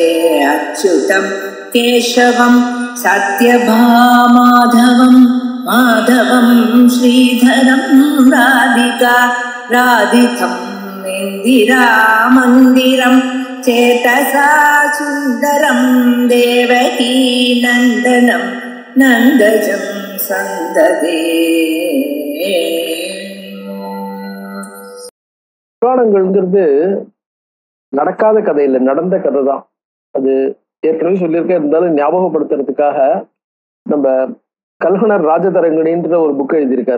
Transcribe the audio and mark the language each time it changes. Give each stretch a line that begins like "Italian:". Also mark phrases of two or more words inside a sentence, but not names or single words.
Sanskrit: अच्युतं केशवं सत्यभामाधवं माधवं श्रीधरं राधिका राधितं इन्दिरामन्दिरं चेतसा सुन्दरं देवकी नन्दनं नन्दजं सन्ददे.
Tamil: புராணங்கள்ங்கிறது நடக்காத கதை இல்லை, நடந்த கதை தான். அது ஏற்கனவே சொல்லியிருக்க, இருந்தாலும் ஞாபகப்படுத்துறதுக்காக நம்ம கல்ஹனர் ராஜதரங்கணின்ற ஒரு புக் எழுதியிருக்கார்.